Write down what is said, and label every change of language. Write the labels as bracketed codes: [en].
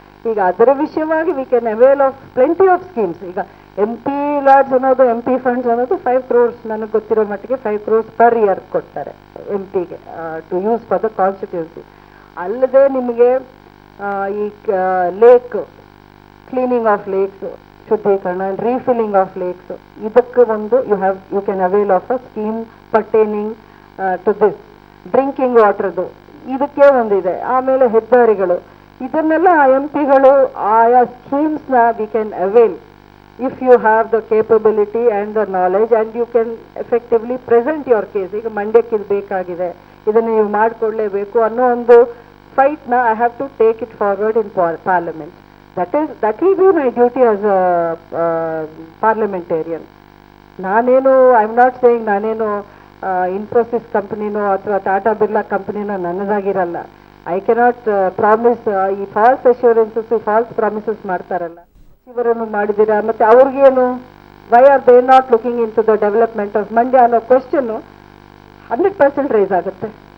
[kn] ಈಗ ಅದರ ವಿಷಯವಾಗಿ [en] We can avail of plenty of schemes. ಈಗ MP LADS ಅನ್ನೋದು, MP funds ಅನ್ನೋದು 5 crores, [kn] ನನಗೆ ಗೊತ್ತಿರೋ ಮಟ್ಟಿಗೆ [en] 5 crores per year [kn] ಕೊಡ್ತಾರೆ [en] MP ಗೆ to use for the constituency. [kn] ಅಲ್ಲದೆ ನಿಮಗೆ ಈ [en] lake cleaning of lakes, [kn] ಶುದ್ಧೀಕರಣ, [en] refilling of lakes, [kn] ಇದಕ್ಕೆ ಒಂದು [en] You can avail of a scheme pertaining to this. [kn] Drinking ವಾಟರ್ದು ಇದಕ್ಕೆ ಒಂದಿದೆ. ಆಮೇಲೆ ಹೆದ್ದಾರಿಗಳು, ಇದನ್ನೆಲ್ಲ [en] MP-ಗಳು ಆಯಾ ಸ್ಕೀಮ್ಸ್ನ we can avail if you have the capability and the knowledge and you can effectively present your case. [kn] ಈಗ ಮಂಡ್ಯಕ್ಕೆ ಇದು ಬೇಕಾಗಿದೆ, ಇದನ್ನು ನೀವು ಮಾಡಿಕೊಡ್ಲೇಬೇಕು ಅನ್ನೋ ಒಂದು ಫೈಟ್ನ [en] I have to take it forward in parliament. That will be my duty as a parliamentarian. [kn] ನಾನೇನು [en] I am not saying [kn] ನಾನೇನು ಇನ್ಫೋಸಿಸ್ ಕಂಪನಿನೋ ಅಥವಾ Tata Birla ಕಂಪನಿನೋ ನನ್ನದಾಗಿರಲ್ಲ. [en] I cannot promise. ಈ false assurances, false promises [kn] ಮಾಡ್ತಾರಲ್ಲ, ಇವರನ್ನು ಮಾಡಿದ್ದೀರಾ, ಮತ್ತೆ ಅವ್ರಿಗೇನು, [en] Why are they not looking in to the development of Mandya ಅನ್ನೋ question 100% raise ಆಗುತ್ತೆ.